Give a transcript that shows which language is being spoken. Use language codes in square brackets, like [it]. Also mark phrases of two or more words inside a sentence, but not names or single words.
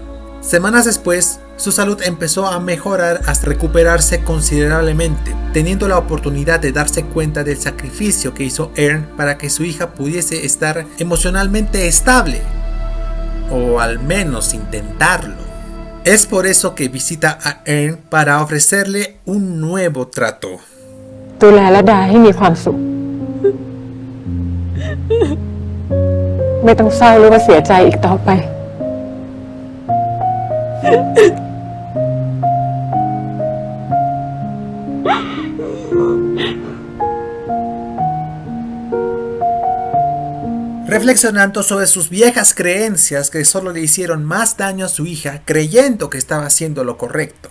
[es] Semanas después, su salud empezó a mejorar hasta recuperarse considerablemente, teniendo la oportunidad de darse cuenta del sacrificio que hizo Ern para que su hija pudiese estar emocionalmente estable, o al menos intentarlo. Es por eso que visita a Ern para ofrecerle un nuevo trato. [th] ดูแลระดาให้มีความสุขไม่ต้องเศร้าหรือว่าเสียใจอีกต่อไป [es] Reflexionando sobre sus viejas creencias que solo le hicieron más daño a su hija, creyendo que estaba haciendo lo correcto.